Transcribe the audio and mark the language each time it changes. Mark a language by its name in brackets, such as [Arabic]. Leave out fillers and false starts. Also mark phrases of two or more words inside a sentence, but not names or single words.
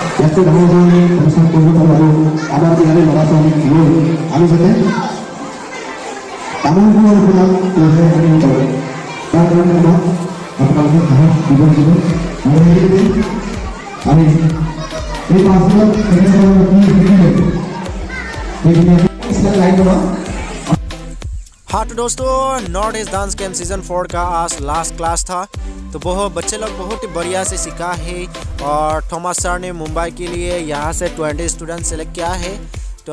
[Assamese] আমাৰ ইয়াৰে ল'ৰা ছোৱালীক লৈ আমি যাতে তামোলপুৰৰ ফলত তাৰ কাৰণে আমাক আপোনালোকে সাহস দিব লাগিব। আৰু সেইখিনি আমি এই 5 দিনত [Hindi] हाँ तो दोस्तों, नॉर्थ ईस्ट डांस कैंप सीजन 4 का आज [English] last class [Hindi] था। तो बच्चे लोग बहुत ही बढ़िया से सीखा है और थॉमस सर ने मुंबई के लिए यहाँ से 20 [English] student select [Hindi] किया है।